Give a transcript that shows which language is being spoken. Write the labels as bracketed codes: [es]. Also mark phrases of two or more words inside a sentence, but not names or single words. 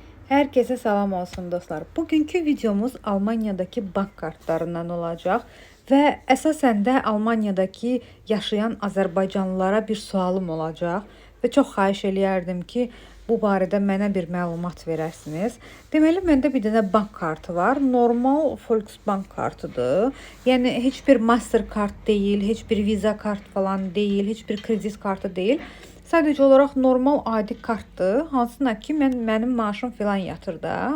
[az] Herkese salam olsun dostlar. [tr] Bugünkü videomuz Almanya'daki bank kartlarından olacak ve esasen de Almanya'daki yaşayan [az] Azərbaycanlılara bir sualım olacak ve çok xahiş eləyərdim ki, bu barədə mənə bir məlumat verərsiniz. Deməli, məndə bir dənə bank kartı var. Normal Volksbank kartıdır. Yəni heç bir Mastercard deyil, heç bir Visa kart falan deyil, heç bir kredit kartı deyil. Sadəcə olaraq normal adi kartdır. Hansına ki mənim maaşım filan yatır da.